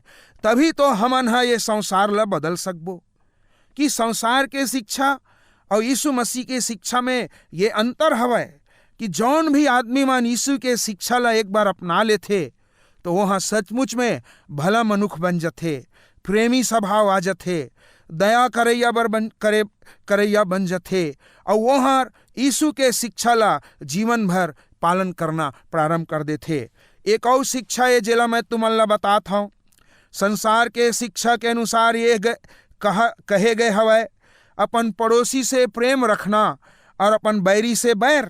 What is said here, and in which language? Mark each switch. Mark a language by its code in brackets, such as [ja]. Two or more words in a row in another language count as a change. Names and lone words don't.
[hne] तभी तो हमन ये संसार ला बदल सकबो। कि संसार के शिक्षा और यीशु मसीह के शिक्षा में ये अंतर हवै कि जौन भी आदमी मन यीशु के शिक्षा ला एक बार अपना लेथे तो वहाँ सचमुच में भला मनुष्य बन जाथे, प्रेमी स्वभाव आ जाथे, दया करैया बन जाथे और वहाँ यीशु के शिक्षा ला जीवन भर पालन करना प्रारंभ कर देथे। एक और शिक्षा है जेला मैं तुमन ला बताता हूँ। संसार के शिक्षा के अनुसार ये कहे गए हवै अपन पड़ोसी से प्रेम रखना और अपन बैरी से बैर।